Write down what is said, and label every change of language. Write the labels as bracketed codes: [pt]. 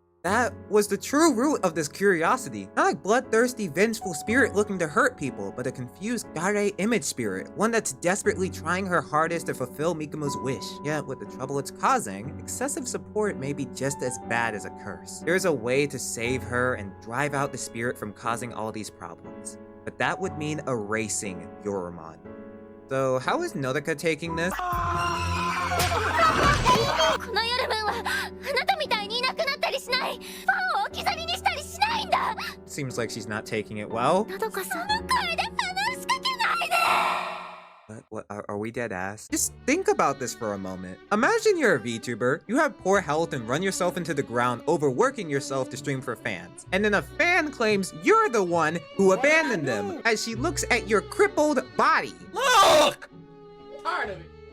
[en] That was the true root of this curiosity. Not a bloodthirsty, vengeful spirit looking to hurt people, but a confused Gare image spirit, one that's desperately trying her hardest to fulfill Mikomo's wish. Yet, with the trouble it's causing, excessive support may be just as bad as a curse. There's a way to save her and drive out the spirit from causing all these problems, but that would mean erasing Yoromon. So how is Nodoka taking this? [ja] この夜分はあなたみたいにいなくなったりしない、ファンを置き去りにしたりしないんだ。 [en] Seems like she's not taking it well. [ja] のどかさん、その声で話しかけないで。 [en] What are we dead ass? Just think about this for a moment. Imagine you're a VTuber, you have poor health and run yourself into the ground overworking yourself to stream for fans. And then a fan claims you're the one who abandoned them as she looks at your crippled body. Look! Tired of it.